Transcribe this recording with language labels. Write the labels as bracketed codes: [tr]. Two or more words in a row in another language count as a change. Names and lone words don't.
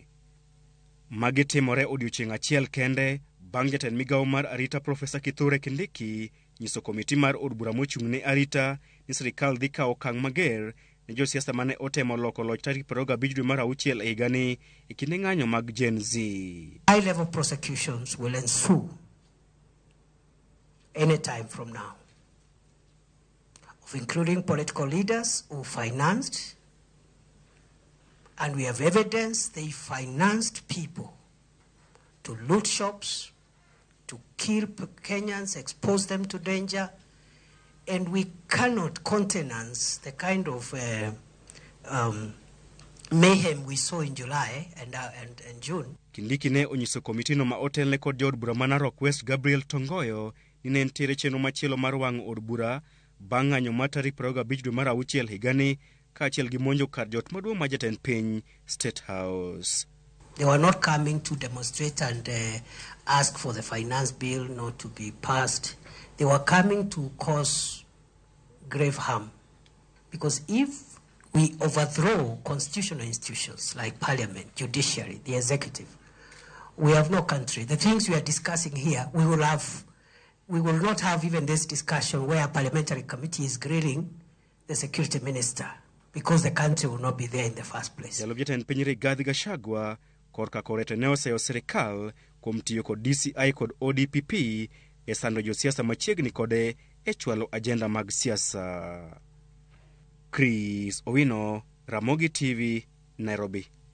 [luo] Magi timore odiochieng' achiel kende bang' jatend migao mar arita Profesa Kithure Kindiki nyiso komiti mar od bura mochung' ne arita ni sirikal dhi kawo okang' mager ne josiasa mane otemo loko loch tarik 25 dwe mar auchiel e higani e kinde ng'anyo mag Gen Z. [en] High-level prosecutions will ensue any time from now, of including political leaders who financed, and we have evidence they financed people to loot shops, to kill Kenyans, expose them to danger, and we cannot countenance the kind of mayhem we saw in July and June. Kindiki ne onyiso komitino ma otelne kod jaod bura ma Narok West Gabriel Tongoyo ni ne nitiere chenro machielo mar wang'o od bura bang' ng'anyo ma tarik 25 dwe mar auchiel higani kaachiel gi monjo kar jot maduong' ma jatend piny State House. They were not coming to demonstrate and ask for the finance bill not to be passed. They were coming to cause grave harm. Because if we overthrow constitutional institutions like parliament, judiciary, the executive, we have no country. The things we are discussing here, we will not have even this discussion where a parliamentary committee is grilling the security minister, because the country will not be there in the first place. [luo] Jalup jatend piny Rigathi Gachagua korka korete ne oseyo sirikal kuom tiyo kod DCI kod ODPP e sando josiasa machiegni kode e chwalo ajenda mag siasa. Chris Owino, Ramogi TV, Nairobi.